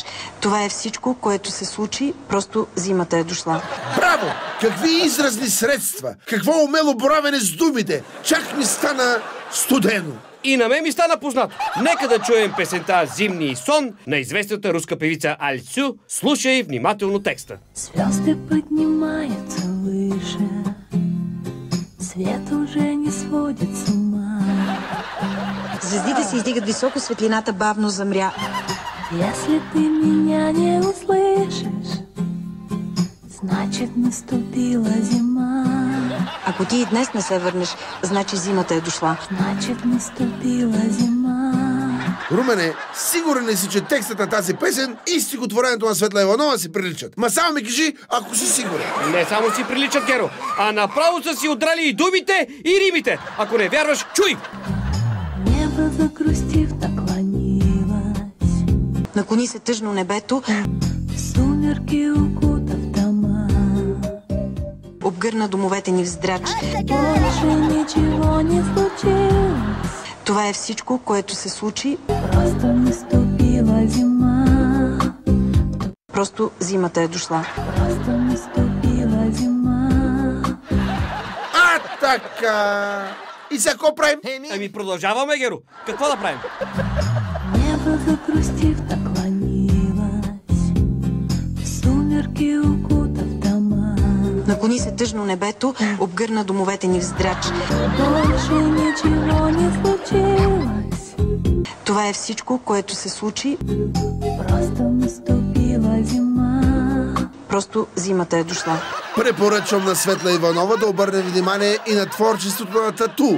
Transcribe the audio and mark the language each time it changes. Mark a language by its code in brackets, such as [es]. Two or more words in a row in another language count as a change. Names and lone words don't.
[bg] Това е всичко, което се случи, просто зимата е дошла. Браво! Какви изразни средства! Какво умело боравене с думите! Чак ми стана студено! И на мен ми стана познато. Нека да чуем песента «Зимний сон» на известната руска певица Альцю. Слушай внимателно текста. [ru] Звезды поднимаются выше, свет уже не сводит с ума. [bg] Звездите се издигат високо, светлината бавно замря. [ru] Если ты меня не услышишь, значит наступила зима. [bg] Ако ти и днес не се върнеш, значи зимата е дошла. [ru] Значит наступила зима. [bg] Румене, сигурен ли си, че текстът на тази песен и стихотворението на Светла Иванова си приличат? Ма само ми кажи, ако си сигурен. Не само си приличат, Геро, а направо са си отдрали и думите, и римите. Ако не вярваш, чуй! [ru] Небо загрустив наклонилось. [bg] Наклони се тъжно небето. [ru] Сумерки укута в дома. [bg] Обгърна домовете ни в здрач. [ru] Больше ничего не случилось. [bg] Това е всичко, което се случи. [ru] Просто наступила зима. [bg] Просто зимата е дошла. [ru] Просто наступила зима. [bg] Така. И сега какво правим? Ами продължаваме, Геро. Какво да правим? [ru] Небо загрустив наклонилось. Сумерки укута в дома. [bg] Наклони се тъжно небето обгърна домовете ни в здрач. [ru] Больше ничего не случилось. [bg] Това е всичко, което се случи. [ru] Просто наступила зима. [bg] Просто зимата е дошла. Препоръчвам на Светла Иванова да обърне внимание и на творчеството на Тату.